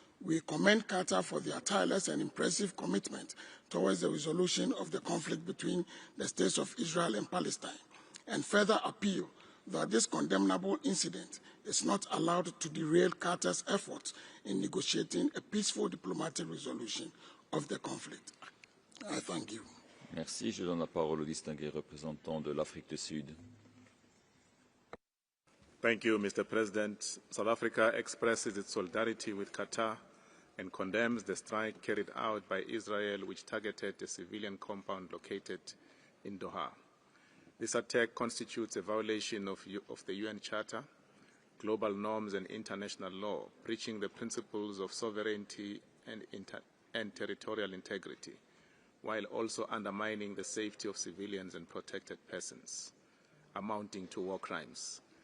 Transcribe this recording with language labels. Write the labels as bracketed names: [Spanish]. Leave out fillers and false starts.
[English] We commend Qatar for their tireless and impressive commitment towards the resolution of the conflict between the states of Israel and Palestine, and further appeal that this condemnable incident is not allowed to derail Qatar's efforts in negotiating a peaceful diplomatic resolution of the conflict. I thank you. [French] Merci. Je donne la parole au distingué représentant de l'Afrique du Sud. [English] Thank you, Mr. President. South Africa expresses its solidarity with Qatar and condemns the strike carried out by Israel, which targeted a civilian compound located in Doha. This attack constitutes a violation of the UN Charter, global norms and international law, breaching the principles of sovereignty and territorial integrity, while also undermining the safety of civilians and protected persons, amounting to war crimes.